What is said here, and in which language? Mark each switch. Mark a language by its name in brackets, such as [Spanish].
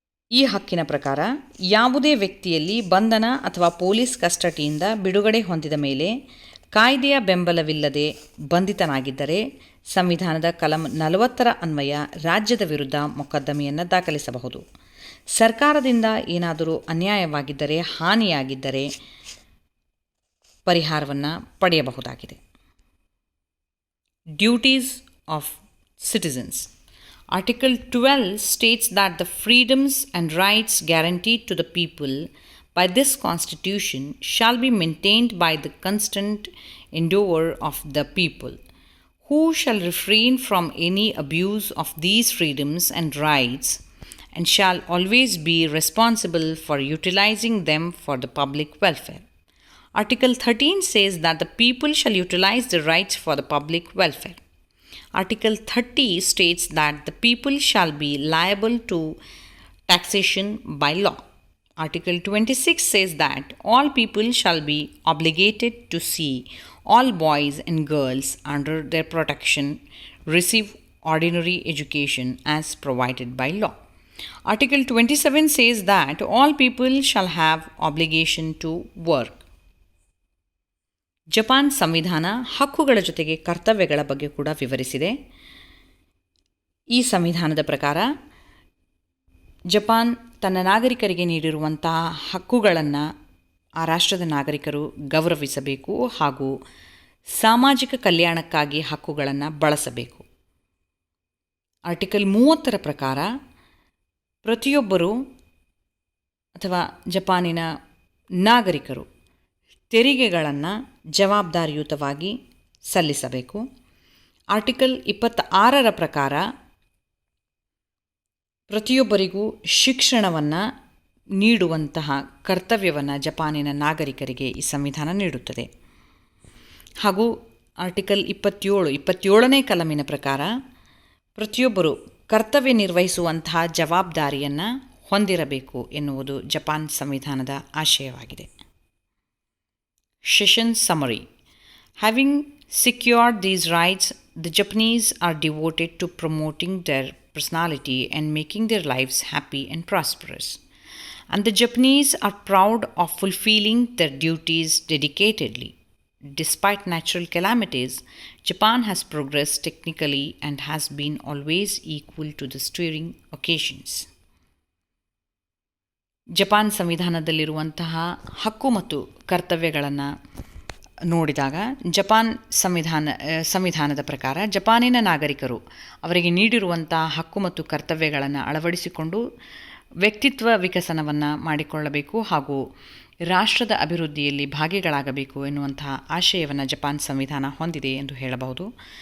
[Kannada] ಈ ಹಕ್ಕಿನ ಪ್ರಕಾರ ಯಾವುದೇ ವ್ಯಕ್ತಿಯಲ್ಲಿ ಬಂಧನ ಅಥವಾ ಪೊಲೀಸ್ ಕಸ್ಟಡಿಯಿಂದ ಬಿಡುಗಡೆ ಹೊಂದಿದ ಮೇಲೆ ಕಾಯ್ದೆಯ ಬೆಂಬಲವಿಲ್ಲದೆ ಬಂಧಿತನಾಗಿದ್ದರೆ ಸಂವಿಧಾನದ ಕಲಂ 40 ಅನ್ವಯ ರಾಜ್ಯದ ವಿರುದ್ಧ ಮೊಕದ್ದಮೆಯನ್ನು ದಾಖಲಿಸಬಹುದು. ಸರ್ಕಾರದಿಂದ ಏನಾದರೂ ಅನ್ಯಾಯವಾಗಿದ್ದರೆ, ಹಾನಿಯಾಗಿದ್ದರೆ ಪರಿಹಾರವನ್ನು ಪಡೆಯಬಹುದಾಗಿದೆ. [English] Duties of citizens. Article 12 states that the freedoms and rights guaranteed to the people by this Constitution shall be maintained by the constant endeavour of the people, who shall refrain from any abuse of these freedoms and rights, and shall always be responsible for utilizing them for the public welfare. Article 13 says that the people shall utilize their rights for the public welfare. Article 30 states that the people shall be liable to taxation by law. Article 26 says that all people shall be obligated to see all boys and girls under their protection receive ordinary education as provided by law. Article 27 says that all people shall have obligation to work. [Kannada] Japan ಸಂವಿಧಾನ ಹಕ್ಕುಗಳ ಜೊತೆಗೆ ಕರ್ತವ್ಯಗಳ ಬಗ್ಗೆ ಕೂಡ ವಿವರಿಸಿದೆ. ಈ ಸಂವಿಧಾನದ ಪ್ರಕಾರ Japan ತನ್ನ ನಾಗರಿಕರಿಗೆ ನೀಡಿರುವಂತಹ ಹಕ್ಕುಗಳನ್ನು ಆ ರಾಷ್ಟ್ರದ ನಾಗರಿಕರು ಗೌರವಿಸಬೇಕು ಹಾಗೂ ಸಾಮಾಜಿಕ ಕಲ್ಯಾಣಕ್ಕಾಗಿ ಹಕ್ಕುಗಳನ್ನು ಬಳಸಬೇಕು. ಆರ್ಟಿಕಲ್ 30 ಪ್ರಕಾರ ಪ್ರತಿಯೊಬ್ಬರೂ ಅಥವಾ ಜಪಾನಿನ ನಾಗರಿಕರು ತೆರಿಗೆಗಳನ್ನು ಜವಾಬ್ದಾರಿಯುತವಾಗಿ ಸಲ್ಲಿಸಬೇಕು. ಆರ್ಟಿಕಲ್ 26 ಪ್ರಕಾರ ಪ್ರತಿಯೊಬ್ಬರಿಗೂ ಶಿಕ್ಷಣವನ್ನು ನೀಡುವಂತಹ ಕರ್ತವ್ಯವನ್ನು ಜಪಾನಿನ ನಾಗರಿಕರಿಗೆ ಈ ಸಂವಿಧಾನ ನೀಡುತ್ತದೆ. ಹಾಗೂ ಆರ್ಟಿಕಲ್ 27ನೇ ಕಲಮಿನ ಪ್ರಕಾರ ಪ್ರತಿಯೊಬ್ಬರು ಕರ್ತವ್ಯ ನಿರ್ವಹಿಸುವಂತಹ ಜವಾಬ್ದಾರಿಯನ್ನು ಹೊಂದಿರಬೇಕು ಎನ್ನುವುದು ಜಪಾನ್ ಸಂವಿಧಾನದ ಆಶಯವಾಗಿದೆ. [English] Session summary. Having secured these rights, the Japanese are devoted to promoting their personality and making their lives happy and prosperous. And the Japanese are proud of fulfilling their duties dedicatedly. Despite natural calamities, Japan has progressed technically and has been always equal to the stirring occasions. [Kannada] Japan ಸಂವಿಧಾನದಲ್ಲಿರುವಂತಹ ಹಕ್ಕು ಮತ್ತು ಕರ್ತವ್ಯಗಳನ್ನು ನೋಡಿದಾಗ Japan ಸಂವಿಧಾನದ ಪ್ರಕಾರ ಜಪಾನಿನ ನಾಗರಿಕರು ಅವರಿಗೆ ನೀಡಿರುವಂತಹ ಹಕ್ಕು ಮತ್ತು ಕರ್ತವ್ಯಗಳನ್ನು ಅಳವಡಿಸಿಕೊಂಡು ವ್ಯಕ್ತಿತ್ವ ವಿಕಸನವನ್ನು ಮಾಡಿಕೊಳ್ಳಬೇಕು ಹಾಗೂ ರಾಷ್ಟ್ರದ ಅಭಿವೃದ್ಧಿಯಲ್ಲಿ ಭಾಗಿಗಳಾಗಬೇಕು ಎನ್ನುವಂತಹ ಆಶಯವನ್ನು ಜಪಾನ್ ಸಂವಿಧಾನ ಹೊಂದಿದೆ ಎಂದು ಹೇಳಬಹುದು.